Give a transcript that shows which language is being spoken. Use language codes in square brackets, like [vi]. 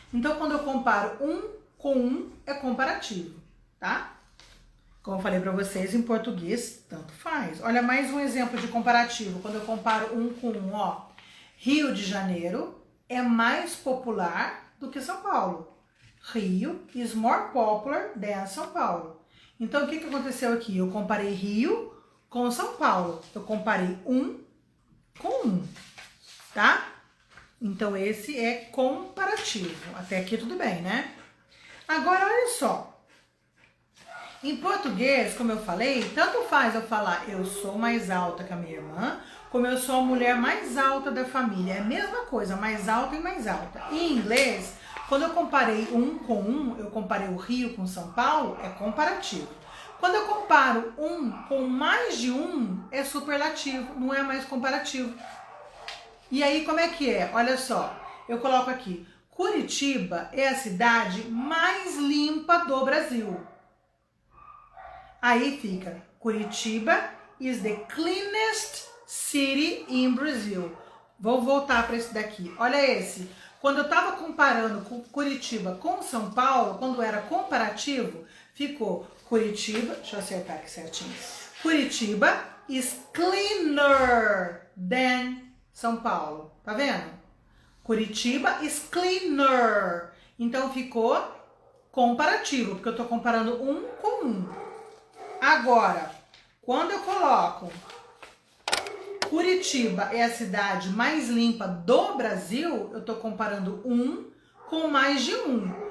[pt] Então, quando eu comparo um com um, é comparativo, tá? Como eu falei pra vocês, em português, tanto faz. Olha, mais um exemplo de comparativo. Quando eu comparo um com um, ó. Rio de Janeiro é mais popular do que São Paulo. [en] Rio is more popular than São Paulo. [pt] Então, o que aconteceu aqui? Eu comparei Rio com São Paulo. Eu comparei um com um, tá? Então esse é comparativo. Até aqui tudo bem, né? Agora olha só. Em português, como eu falei, tanto faz eu falar eu sou mais alta que a minha irmã, como eu sou a mulher mais alta da família. É a mesma coisa, mais alta e mais alta. Em inglês, quando eu comparei um com um, eu comparei o Rio com São Paulo, é comparativo. Quando eu comparo um com mais de um, é superlativo, não é mais comparativo. E aí, como é que é? Olha só, eu coloco aqui, Curitiba é a cidade mais limpa do Brasil. Aí fica, [en] Curitiba is the cleanest city in Brazil. [pt] Vou voltar para esse daqui, olha esse. Quando eu estava comparando Curitiba com São Paulo, quando era comparativo, ficou Curitiba, deixa eu acertar aqui certinho. Curitiba [en] is cleaner than São Paulo. [pt] Tá vendo? [en] Curitiba is cleaner. [pt] Então ficou comparativo, porque eu tô comparando um com um. Agora, quando eu coloco Curitiba é a cidade mais limpa do Brasil, eu tô comparando um com mais de um.